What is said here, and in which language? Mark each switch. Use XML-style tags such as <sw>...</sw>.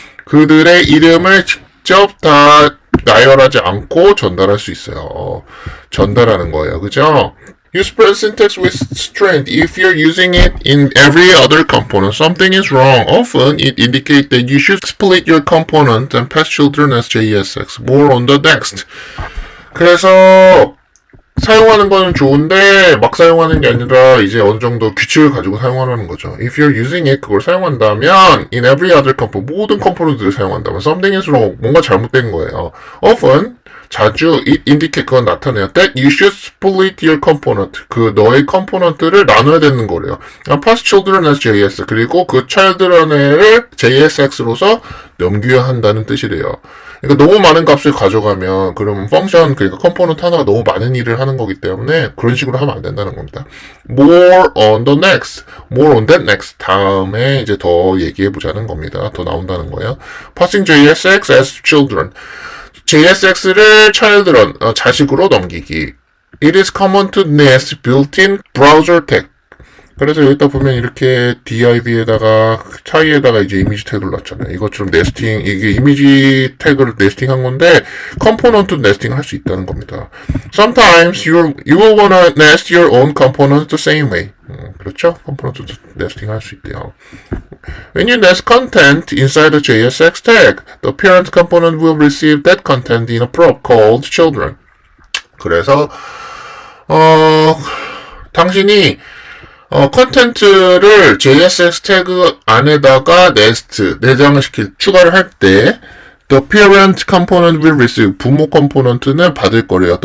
<ko>그들의 이름을 직접 다 나열하지 않고 전달할 수 있어요. 전달하는 거예요. 그죠?</ko> <en>Use spread syntax with strength. If you're using it in every other component, something is wrong. Often, it indicates that you should split your component and pass children as JSX. More on the next.</en> <ko>그래서 사용하는 거는 좋은데 막 사용하는 게 아니라 이제 어느 정도 규칙을 가지고 사용하라는 거죠.</ko> <en>If you're using it,</en> <ko>그걸 사용한다면</ko> <en>in every other component,</en> <ko>모든 컴포넌트를 사용한다면</ko> <en>something is wrong.</en> <ko>뭔가 잘못된 거예요.</ko> <en>Often,</en> <ko>자주</ko> <en>it indicate</en> <ko>그건 나타내요.</ko> <en>That you should split your component.</en> <ko>너의 컴포넌트를 나눠야 되는 거래요.</ko> <en>Pass children as JS.</en> <ko>그리고 그 children을 JSX로서 넘겨야 한다는 뜻이래요. 그러니까 너무 많은 값을 가져가면 그러면 펑션, 그러니까 컴포넌트 하나가 너무 많은 일을 하는 거기 때문에 그런 식으로 하면 안 된다는 겁니다.</ko> <en>More on the next. More on that next.</en> <ko>다음에 이제 더 얘기해 보자는 겁니다. 더 나온다는 거예요.</ko> <en>Passing JSX as children.</en> <ko>JSX를 children, 자식으로 넘기기.</ko> <en>It is common to nest built-in browser tag.</en> <ko>그래서 여기다 보면 이렇게 div에다가 차이에다가 이제 이미지 태그를 놨잖아요. 이것처럼 네스팅, 이게 이미지 태그를 네스팅한 건데 컴포넌트 네스팅을 할 수 있다는 겁니다.</ko> <en>Sometimes you will wanna nest your own components the same way.</en> <ko>그렇죠? 컴포넌트 네스팅 할 수 있대요.</ko> <en>When you nest content inside a JSX tag, the parent component will receive that content in a prop called children.</en> <ko>그래서 당신이 컨텐츠를 JSX 태그 안에다가 내장을 추가를 할 때,</ko> <en>the parent component will receive,</en> <ko>부모 컴포넌트는 받을 거래요.</ko>